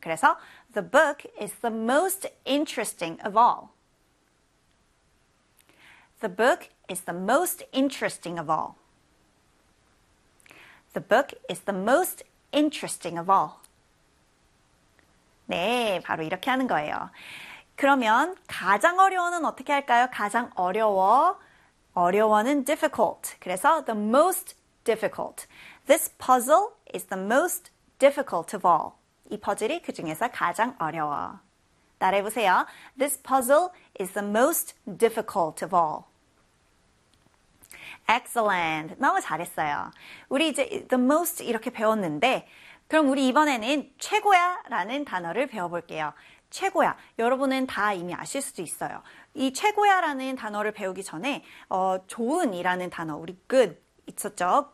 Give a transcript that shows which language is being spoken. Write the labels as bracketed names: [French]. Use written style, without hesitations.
[Korean] 그래서 [English] the book is the most interesting of all. The book is the most interesting of all. The book is the most interesting of all. [Korean] 네, 바로 이렇게 하는 거예요. 그러면 가장 어려워는 어떻게 할까요? 가장 어려워. 어려워는 difficult. 그래서 the most difficult. [English] This puzzle is the most difficult of all. [Korean] 이 퍼즐이 그 중에서 가장 어려워. 따라해 보세요. [English] This puzzle is the most difficult of all. Excellent. [Korean] 너무 잘했어요. 우리 이제 [English] the most [Korean] 이렇게 배웠는데 그럼 우리 이번에는 최고야 라는 단어를 배워볼게요. 최고야. 여러분은 다 이미 아실 수도 있어요. 이 최고야 라는 단어를 배우기 전에 좋은이라는 단어, 우리 good 있었죠?